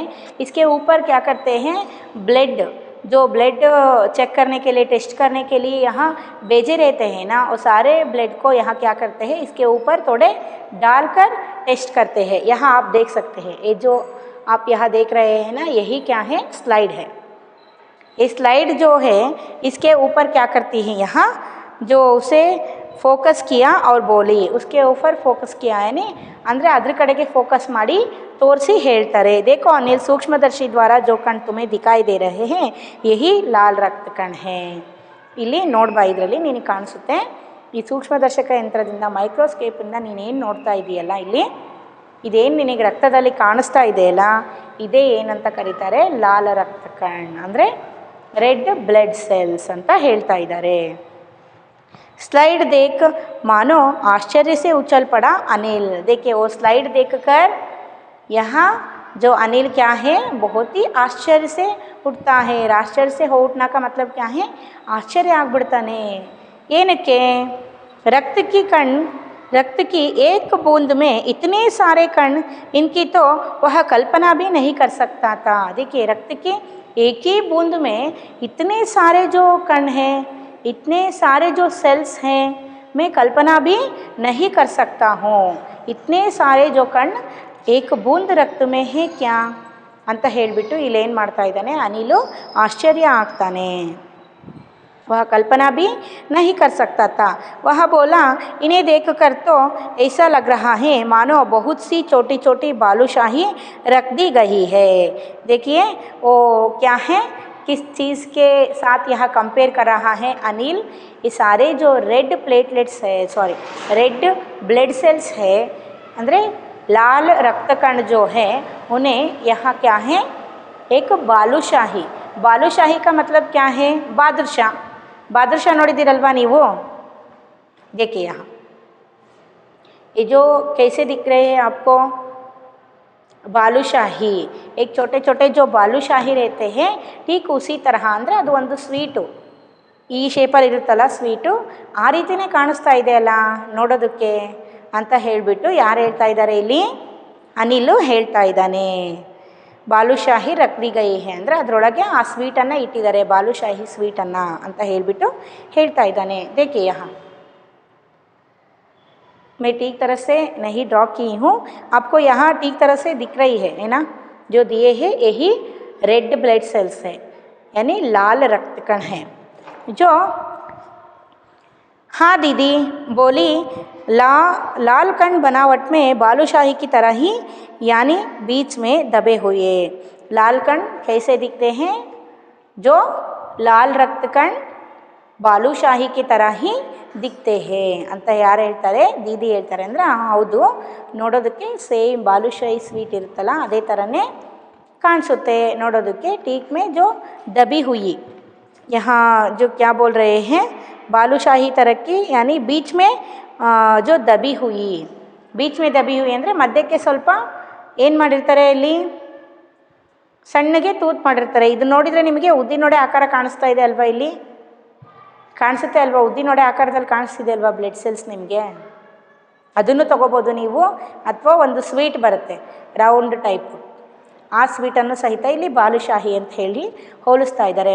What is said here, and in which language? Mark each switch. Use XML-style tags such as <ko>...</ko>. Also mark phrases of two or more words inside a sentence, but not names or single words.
<hi>इसके ऊपर क्या करते हैं,</hi> <en>blood check</en> <hi>करने के लिए, टेस्ट करने के लिए यहाँ भेजे रहते हैं ना, वो सारे ब्लड को यहाँ क्या करते हैं, इसके ऊपर थोड़े डालकर टेस्ट करते हैं. यहाँ आप देख सकते हैं, ये जो आप यहाँ देख रहे हैं ना, यही क्या है, स्लाइड है. ये स्लाइड जो है इसके ऊपर क्या करती है, यहाँ जो उसे फोकस किया ಅವ್ರು ಬೋಲಿ, उसके ऊपर फोकस किया यानी</hi> <kn>ಅಂದರೆ ಅದ್ರ ಕಡೆಗೆ ಫೋಕಸ್ ಮಾಡಿ ತೋರಿಸಿ ಹೇಳ್ತಾರೆ.</kn> <hi>देखो अनिल, सूक्ष्मदर्शी द्वारा जो कण तुम्हें दिखाई दे रहे हैं यही लाल रक्त कण है.</hi> <kn>ಇಲ್ಲಿ ನೋಡ್ಬಾ, ಇದರಲ್ಲಿ ನಿನಗೆ ಕಾಣಿಸುತ್ತೆ ಈ ಸೂಕ್ಷ್ಮದರ್ಶಕ ಯಂತ್ರದಿಂದ, ಮೈಕ್ರೋಸ್ಕೋಪಿಂದ ನೀನೇನು ನೋಡ್ತಾ ಇದೆಯಲ್ಲ, ಇಲ್ಲಿ ಇದೇನು ನಿನಗೆ ರಕ್ತದಲ್ಲಿ ಕಾಣಿಸ್ತಾ ಇದೆಯಲ್ಲ, ಇದೇ ಏನಂತ ಕರೀತಾರೆ, ಲಾಲ ರಕ್ತ ಕಣ, ಅಂದರೆ</kn> <en>red blood cells</en> <kn>ಅಂತ ಹೇಳ್ತಾ ಇದ್ದಾರೆ.</kn> <hi>स्लाइड देख मानो आश्चर्य से उछल पड़ा अनिल. देखिए वो स्लाइड देखकर यहाँ जो अनिल क्या है, बहुत ही आश्चर्य से उठता है. आश्चर्य से हो उठना का मतलब क्या है, आश्चर्य ಆಗ್ಬಿಡ್ತಾನೆ.</hi> <kn>ಏನಕ್ಕೆ,</kn> <hi>रक्त की एक बूंद में इतने सारे कण, इनकी तो वह कल्पना भी नहीं कर सकता था. देखिए रक्त के एक ही बूंद में इतने सारे जो कण हैं, इतने सारे जो सेल्स हैं, मैं कल्पना भी नहीं कर सकता हूँ. इतने सारे जो कण एक बूंद रक्त में है क्या</hi> <kn>ಅಂತ ಹೇಳಿಬಿಟ್ಟು ಇಲ್ಲೇನು ಮಾಡ್ತಾ ಇದ್ದಾನೆ, ಅನಿಲು ಆಶ್ಚರ್ಯ ಆಗ್ತಾನೆ.</kn> <hi>वह कल्पना भी नहीं कर सकता था. वह बोला, इन्हें देखकर तो ऐसा लग रहा है मानो बहुत सी छोटी छोटी बालूशाही रख दी गई है. देखिए वो क्या है, किस चीज़ के साथ यहाँ कंपेयर कर रहा है अनिल, ये सारे जो</hi> <en>red platelets</en> <hi>है,</hi> <en>red blood cells</en> <hi>है, ಅಂದರೆ लाल रक्त कण जो है उन्हें यहाँ क्या है, एक बालूशाही का मतलब क्या है, बादशाह</hi> <kn>ನೋಡಿದಿರಲ್ವಾ ನೀವು.</kn> <hi>देखिए यहाँ ये जो कैसे दिख रहे हैं आपको, ಬಾಲುಶಾಹಿ, एक छोटे छोटे जो ಬಾಲುಶಾಹಿ रहते हैं, ठीक उसी तरह,</hi> <kn>ಅಂದರೆ ಅದು ಒಂದು ಸ್ವೀಟು, ಈ ಶೇಪಲ್ಲಿ ಇರುತ್ತಲ್ಲ ಸ್ವೀಟು, ಆ ರೀತಿಯೇ ಕಾಣಿಸ್ತಾ ಇದೆಯಲ್ಲ ನೋಡೋದಕ್ಕೆ ಅಂತ ಹೇಳಿಬಿಟ್ಟು ಯಾರು ಹೇಳ್ತಾ ಇದ್ದಾರೆ ಇಲ್ಲಿ, ಅನಿಲು ಹೇಳ್ತಾ ಇದ್ದಾನೆ.</kn> <hi>बालूशाही रख दी गई है</hi> <kn>ಅಂದರೆ ಅದರೊಳಗೆ ಆ ಸ್ವೀಟನ್ನು ಇಟ್ಟಿದ್ದಾರೆ, ಬಾಲುಶಾಹಿ ಸ್ವೀಟನ್ನು ಅಂತ ಹೇಳಿಬಿಟ್ಟು ಹೇಳ್ತಾ ಇದ್ದಾನೆ.</kn> <hi>देखिए यहाँ मैं ठीक तरह से नहीं ड्रॉ की हूँ, आपको यहाँ ठीक तरह से दिख रही है ना, जो दिए हैं यही</hi> <en>red blood cells</en> <hi>है, यानी लाल रक्त कण है. जो हाँ दीदी बोली, लाल कण बनावट में बालूशाही की तरह ही, यानी बीच में दबे हुए. लाल कण कैसे दिखते हैं, जो लाल रक्त कण ಬಾಲೂಶಾಹಿ की तरह ही दिखते हैं</hi> <kn>ಅಂತ ಯಾರು ಹೇಳ್ತಾರೆ, ದೀದಿ ಹೇಳ್ತಾರೆ. ಅಂದರೆ ಹೌದು, ನೋಡೋದಕ್ಕೆ ಸೇಮ್ ಬಾಲೂಶಾಹಿ ಸ್ವೀಟ್ ಇರುತ್ತಲ್ಲ ಅದೇ ಥರನೇ ಕಾಣಿಸುತ್ತೆ ನೋಡೋದಕ್ಕೆ.</kn> <hi>ठीक में जो दबी हुई, यहाँ जो क्या बोल रहे हैं, ಬಾಲೂಶಾಹಿ तरह की, यानी बीच में जो दबी हुई</hi> <kn>ಅಂದರೆ ಮಧ್ಯಕ್ಕೆ ಸ್ವಲ್ಪ ಏನು ಮಾಡಿರ್ತಾರೆ, ಇಲ್ಲಿ ಸಣ್ಣಗೆ ತೂತು ಮಾಡಿರ್ತಾರೆ. ಇದು ನೋಡಿದರೆ ನಿಮಗೆ ಉದ್ದಿನೊಡೆ ಆಕಾರ ಕಾಣಿಸ್ತಾ ಇದೆ ಅಲ್ವಾ, ಇಲ್ಲಿ ಕಾಣಿಸುತ್ತೆ ಅಲ್ವಾ, ಉದ್ದಿನೊಡೆ ಆಕಾರದಲ್ಲಿ ಕಾಣಿಸ್ತಿದೆ ಅಲ್ವಾ</kn> <en>blood cells</en> <kn>ನಿಮಗೆ. ಅದನ್ನು ತೊಗೋಬೋದು ನೀವು, ಅಥವಾ ಒಂದು ಸ್ವೀಟ್ ಬರುತ್ತೆ</kn> <en>round type,</en> <kn>ಆ ಸ್ವೀಟನ್ನು ಸಹಿತ ಇಲ್ಲಿ ಬಾಲುಶಾಹಿ ಅಂತ ಹೇಳಿ ಹೋಲಿಸ್ತಾ ಇದ್ದಾರೆ.</kn>